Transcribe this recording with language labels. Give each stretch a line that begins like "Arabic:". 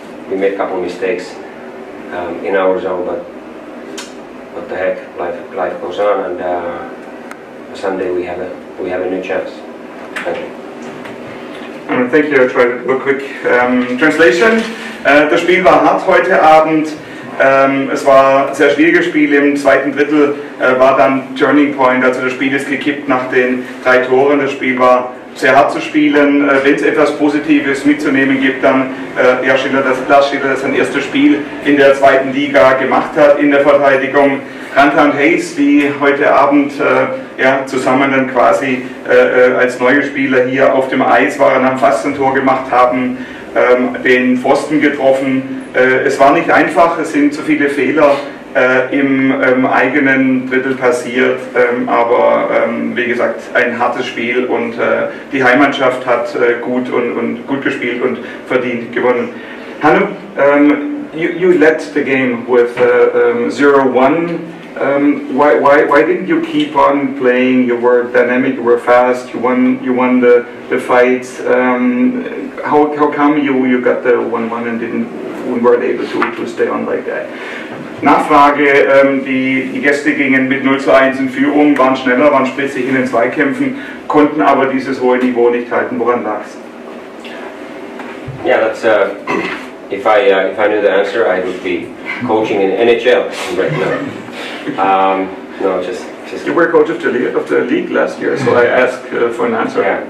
English: We made a couple of mistakes in our zone, but what the heck, life goes on, and Sunday we have a new chance. Thank you. Thank you. I'll try to do a quick translation.
German: Das Spiel war hart heute Abend. Es war ein sehr schwieriges Spiel. Im zweiten Drittel war dann Turning Point, also das Spiel ist gekippt nach den 3 Toren. Das Spiel war sehr hart zu spielen. Wenn es etwas Positives mitzunehmen gibt, dann Lars Schiller, das sein erstes Spiel in der zweiten Liga gemacht hat in der Verteidigung. Ranta und Hayes, die heute Abend zusammen dann quasi als neue Spieler hier auf dem Eis waren, haben fast ein Tor gemacht, haben den Pfosten getroffen. Es war nicht einfach, es sind zu viele Fehler im eigenen Drittel passiert, aber wie gesagt, ein hartes Spiel, und die Heimmannschaft hat gut gespielt und verdient gewonnen.
English: Hannu, you led the game with 0-1. Why didn't you keep on playing? You were dynamic, you were fast, you won the fights. How come you got the 1-1 and weren't able to stay on like that?
German: Nachfrage, die Gäste gingen mit 0:1 in Führung, waren schneller, waren spritzig in den Zweikämpfen, konnten aber dieses hohe Niveau nicht halten. Woran lag's?
English: Yeah, that's if I knew the answer, I would be coaching in NHL right now. No, just. You were coach of the league last year, so I asked for an answer.